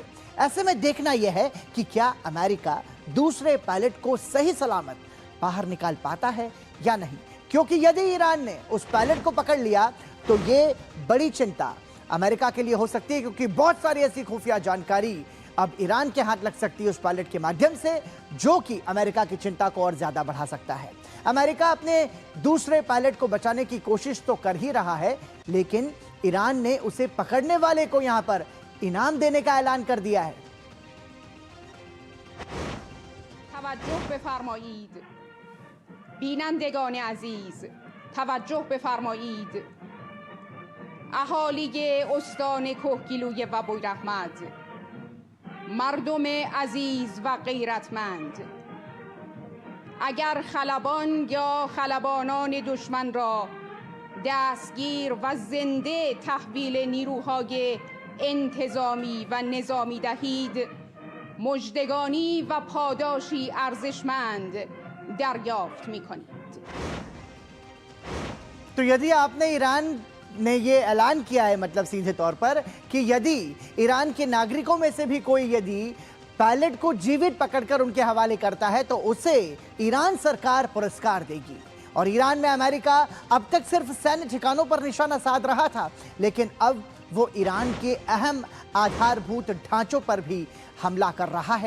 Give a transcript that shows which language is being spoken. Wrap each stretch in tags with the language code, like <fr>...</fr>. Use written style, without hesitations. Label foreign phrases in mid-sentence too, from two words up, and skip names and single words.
<hi>ऐसे में देखना यह है कि क्या अमेरिका दूसरे पायलट को सही सलामत बाहर निकाल पाता है या नहीं, क्योंकि यदि ईरान ने उस पायलट को पकड़ लिया तो ये बड़ी चिंता अमेरिका के लिए हो सकती है, क्योंकि बहुत सारी ऐसी खुफिया जानकारी अब ईरान के हाथ लग सकती है उस पायलट के माध्यम से, जो कि अमेरिका की चिंता को और ज्यादा बढ़ा सकता है। अमेरिका अपने दूसरे पायलट को बचाने की कोशिश तो कर ही रहा है, लेकिन ईरान ने उसे पकड़ने वाले को यहां पर इनाम देने का ऐलान कर दिया है।</hi> <fa>توجه بفرمایید بینندگان عزیز، توجه بفرمایید اهالی استان کهگیلوی و بویراحمد، مردم عزیز و غیرتمند، اگر خلبان یا خلبانان دشمن را دستگیر و زنده تحویل نیروهای انتظامی و نظامی دهید، مژدگانی و پاداشی ارزشمند دریافت می‌کنید।</fa> <hi>तो यदि आपने ईरान ने ये ऐलान किया है, मतलब सीधे तौर पर, कि यदि ईरान के नागरिकों में से भी कोई यदि पायलट को जीवित पकड़कर उनके हवाले करता है तो उसे ईरान सरकार पुरस्कार देगी। और ईरान में अमेरिका अब तक सिर्फ सैन्य ठिकानों पर निशाना साध रहा था, लेकिन अब वो ईरान के अहम आधारभूत ढांचों पर भी हमला कर रहा है।</hi>